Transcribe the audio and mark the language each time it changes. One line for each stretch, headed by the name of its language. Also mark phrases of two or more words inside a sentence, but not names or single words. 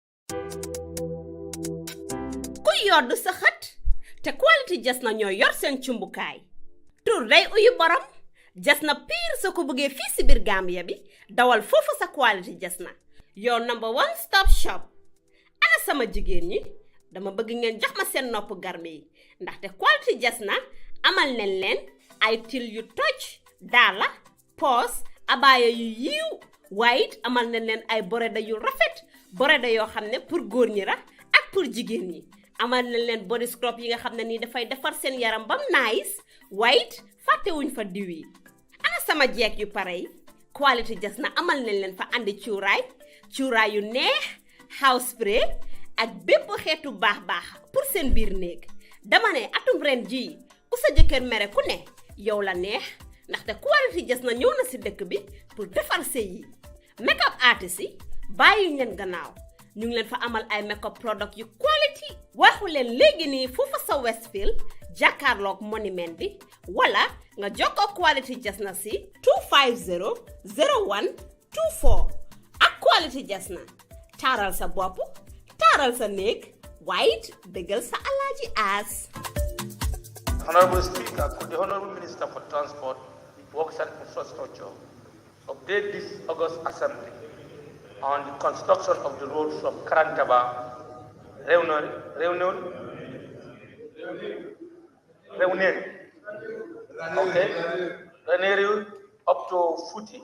Wolof: ku yoddu sa xët te quality Jasna ñoo yor seen cumbukaay tur day uyu borom Jasna piir soo ko bëggee fii si biir Gambia bi dawal foofu sa quality Jasna
English: your number one stop shop
Wolof: ana sama jigéen ñi dama bëgg ngeen jox ma seen nopp garme yi ndaxte quality Jasna amal nañ leen ay til yu toj daala poos abaaya yu yiiw waaye it amal nañ leen ay boreda yu rafet boreda yoo xam ne pour góor ñi la ak pour jigéen ñi amal nañ leen body scrub yi nga xam ne nii dafay defar seen yaram bam nice waaye it fàttewuñ fa diw yi ana sama jeeg yu pare yi quality Jasna amal nañ leen fa andi cuuraay yu neex
English: house spray
Wolof: ak bépp xeetu baax pour seen biir néeg dama ne atum ren jii ku sa jëkkër mere ku ne yow la neex ndaxte quality Jasna ñëw na si dëkk bi pour defar sëy yi
English: make-up artist
Wolof: yi bàyyi leen gannaaw ñu ngi leen fa amal ay
English: make-up product
Wolof: yu quality waxu leen léegi nii foofa sa Westfield jàkkaarloog monument bi wala nga jokkoo quality Jasna si 250 01 24 ak quality Jasna taaral sa bopp taaral sa néeg waaye it dëggal sa alaaji aas.
English: Honorable Speaker, could the Honorable Minister for Transport, Works and Infrastructure update this August Assembly on the construction of the road from Karantaba, Reneri up to Futi.